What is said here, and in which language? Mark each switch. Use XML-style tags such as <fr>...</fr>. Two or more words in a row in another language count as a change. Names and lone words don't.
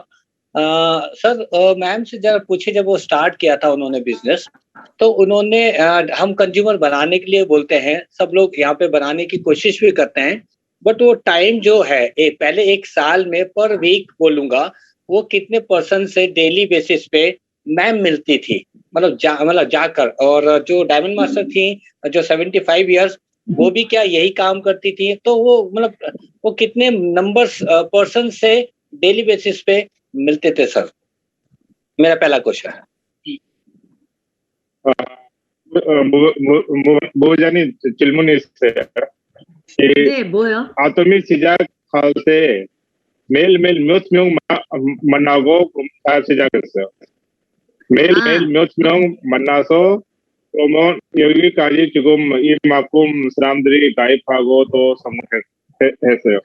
<hi>सर मैम से जरा पूछे, जब वो स्टार्ट किया था उन्होंने बिजनेस, तो उन्होंने हम कंज्यूमर बनाने के लिए बोलते हैं, सब लोग यहाँ पे बनाने की कोशिश भी करते हैं, बट वो टाइम जो है पहले एक साल में</hi> <en>per week</en> <hi>बोलूंगा वो कितने % से</hi> <en>daily basis</en> <hi>पे मैम मिलती थी, मतलब जाकर। और जो डायमंड मास्टर थी जो 75 इयर्स, वो भी क्या यही काम करती थी, तो वो मतलब वो कितने नंबर्स % से</hi> <en>daily basis</en> <hi>पे मिलते थे सर? मेरा पहला क्वेश्चन है।</hi> <ko>모자니 질문이 있어요. 네, 뭐요? 아토미 시작할 때 매일매일 몇 명 만나고 다 시작했어요. 매일매일 몇 명 만나서 그러면 여기까지 지금 이만큼 사람들이 가입하고 또 성공했어요.</ko>